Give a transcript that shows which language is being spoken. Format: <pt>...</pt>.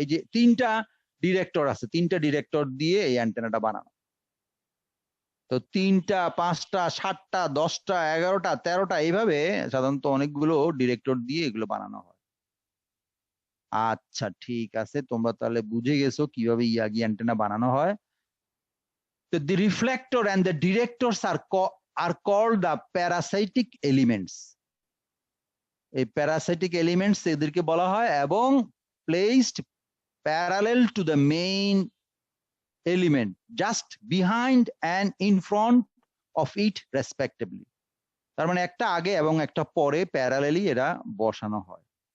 <bn>এই যে তিনটা ডিরেক্টর আছে, তিনটা ডিরেক্টর দিয়ে এই অ্যান্টেনাটা বানানো। তো 3টা 5টা 7টা 10টা 11টা 13টা এইভাবে সাধারণত অনেকগুলো ডিরেক্টর দিয়ে এগুলো বানানো হয়। আচ্ছা ঠিক আছে, তোমরা তাহলে বুঝে গেছো কিভাবে ইয়াগি অ্যান্টেনা বানানো হয়।</bn> <en>তো the reflector and the directors are called the parasitic elements.</en> <bn>এই প্যারাসাইটিক এলিমেন্টস এদেরকে বলা হয়,</bn> <en>এবং placed parallel to the main element, just behind and in front of it respectively.</en> <bn>তার মানে একটা আগে এবং একটা পরে প্যারালালি এরা বসানো হয়।</bn>